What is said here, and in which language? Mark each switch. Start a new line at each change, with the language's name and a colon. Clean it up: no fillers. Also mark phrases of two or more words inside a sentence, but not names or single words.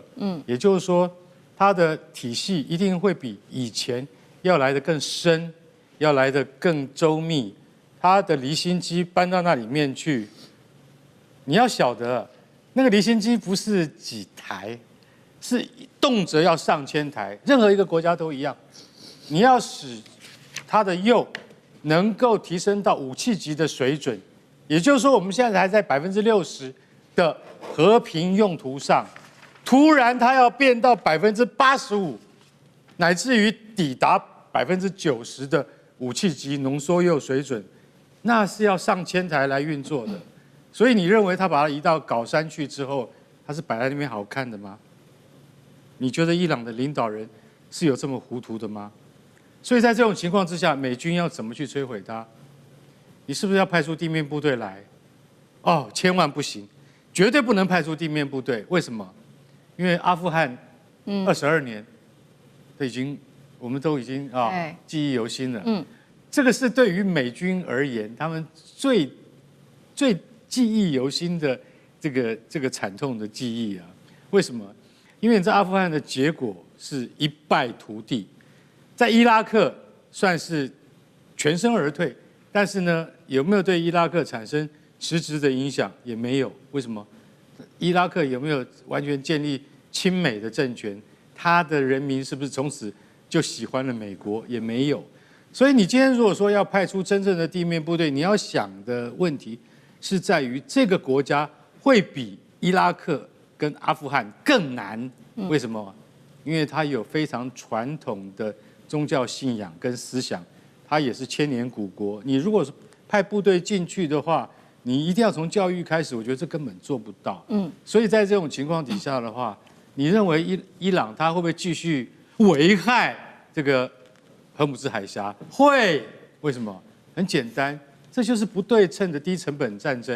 Chinese: 也就是說，他的體系一定會比以前要來得更深，要來得更周密。他的離心機搬到那裡面去，你要曉得，那個離心機不是幾台，是動輒要上千台，任何一個國家都一樣。你要使它的鈾能夠提升到武器級的水準，也就是說，我們現在還在60%的和平用途上，突然它要變到85%，乃至於抵達90%的武器級濃縮鈾水準，那是要上千台來運作的。所以你認為他把它移到藁山去之後，它是擺在那邊好看的嗎？你覺得伊朗的領導人是有這麼糊塗的嗎？所以在這種情況之下，美軍要怎麼去摧毀它？你是不是要派出地面部隊來？哦，千萬不行，絕對不能派出地面部隊。為什麼？因為阿富汗22年，我們都已經記憶猶新了。這個是對於美軍而言，他們最記憶猶新的這個慘痛的記憶啊。為什麼？因為在阿富汗的結果是一敗塗地。在伊拉克算是全身而退，但是呢，有沒有對伊拉克產生實質的影響？也沒有。為什麼？伊拉克有沒有完全建立親美的政權？他的人民是不是從此就喜歡了美國？也沒有。所以你今天如果說要派出真正的地面部隊，你要想的問題是在於這個國家會比伊拉克跟阿富汗更難。為什麼？因為它有非常傳統的宗教信仰跟思想，它也是千年古國。你如果是派部隊進去的話，你一定要從教育開始，我覺得這根本做不到。所以在這種情況底下的話，你認為伊朗它會不會繼續危害這個荷姆茲海峽？會。為什麼？很簡單，這就是不對稱的低成本戰爭。